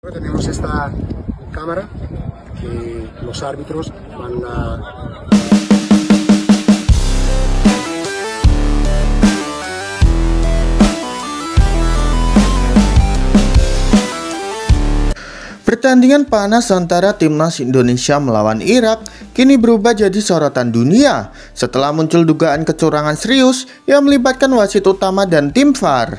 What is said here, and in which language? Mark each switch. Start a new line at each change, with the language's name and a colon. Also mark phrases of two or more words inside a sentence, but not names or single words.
Spanish: Tenemos esta cámara que los árbitros van a...
Indonesian: Pertandingan panas antara timnas Indonesia melawan Irak kini berubah jadi sorotan dunia setelah muncul dugaan kecurangan serius yang melibatkan wasit utama dan tim VAR.